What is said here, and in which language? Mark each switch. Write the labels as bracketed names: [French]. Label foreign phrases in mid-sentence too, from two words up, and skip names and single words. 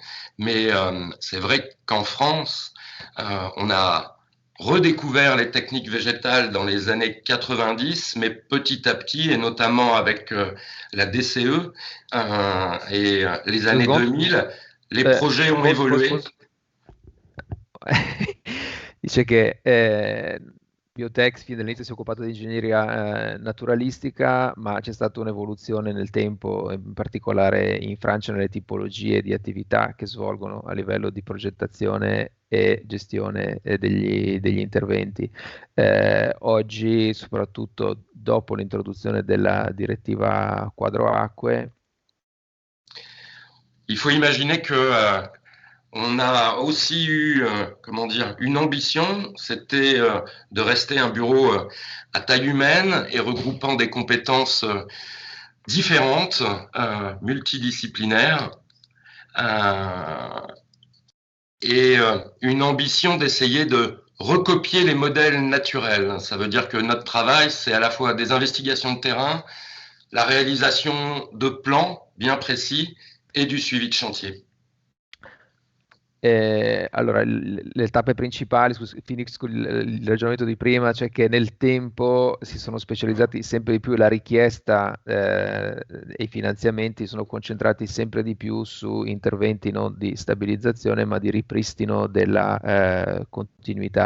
[French] Mais c'est vrai qu'en France, on a redécouvert les techniques végétales dans les années 90, mais petit à petit, et notamment avec la DCE et les années 2000, les projets ont évolué. [Italian] Dice che Biotech fin dall'inizio si è occupato di ingegneria naturalistica, ma c'è stata un'evoluzione nel tempo, in particolare in Francia, nelle tipologie di attività che svolgono a livello di progettazione e gestione degli interventi. Oggi, soprattutto dopo l'introduzione della direttiva quadro acque, [French] il faut imaginer que on a aussi eu, une ambition, c'était de rester un bureau à taille humaine et regroupant des compétences différentes, multidisciplinaires, et une ambition d'essayer de recopier les modèles naturels. Ça veut dire que notre travail, c'est à la fois des investigations de terrain, la réalisation de plans bien précis et du suivi de chantier. [Italian] Allora, le tappe principali, finisco il ragionamento di prima, cioè che nel tempo si sono specializzati sempre di più, la richiesta e i finanziamenti sono concentrati sempre di più su interventi non di stabilizzazione ma di ripristino della continuità.